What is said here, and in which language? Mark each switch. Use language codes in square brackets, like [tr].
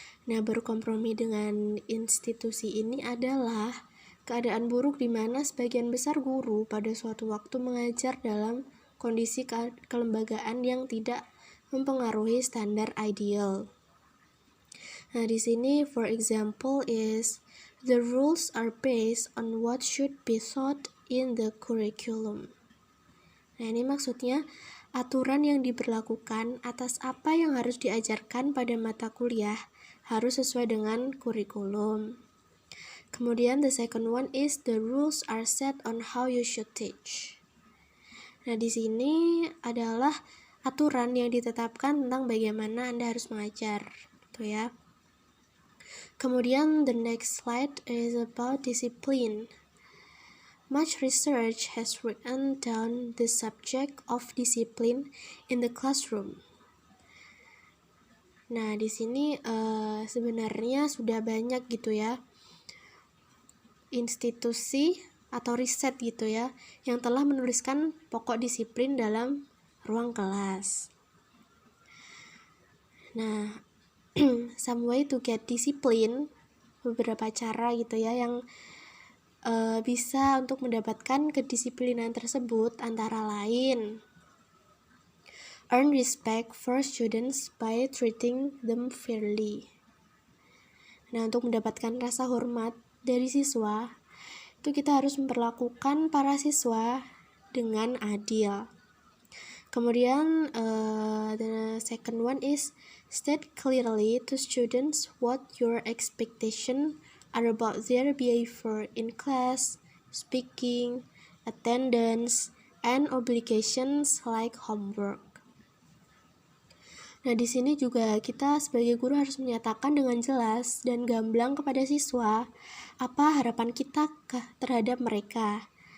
[id] Nah, berkompromi dengan institusi ini adalah keadaan buruk di mana sebagian besar guru pada suatu waktu mengajar dalam kondisi kelembagaan yang tidak mempengaruhi standar ideal. Nah, di sini [en] for example is the rules are based on what should be taught in the curriculum. [id] Nah, ini maksudnya aturan yang diberlakukan atas apa yang harus diajarkan pada mata kuliah harus sesuai dengan kurikulum. Kemudian [en] the second one is the rules are set on how you should teach. [id] Nah, di sini adalah aturan yang ditetapkan tentang bagaimana Anda harus mengajar, gitu ya. Kemudian [en] the next slide is about discipline. Much research has written down the subject of discipline in the classroom. [id] Nah, di sini sebenarnya sudah banyak gitu ya institusi atau riset gitu ya yang telah menuliskan pokok disiplin dalam ruang kelas. Nah, [en] some way to get discipline, [id] beberapa cara gitu ya yang bisa untuk mendapatkan kedisiplinan tersebut antara lain [en] earn respect for students by treating them fairly. [id] Nah, untuk mendapatkan rasa hormat dari siswa, itu kita harus memperlakukan para siswa dengan adil. Kemudian, [en] the second one is state clearly to students what your expectation are about their behavior in class, speaking, attendance, and obligations like homework. [id] Nah, di sini juga kita sebagai guru harus menyatakan dengan jelas dan gamblang kepada siswa apa harapan kita terhadap mereka.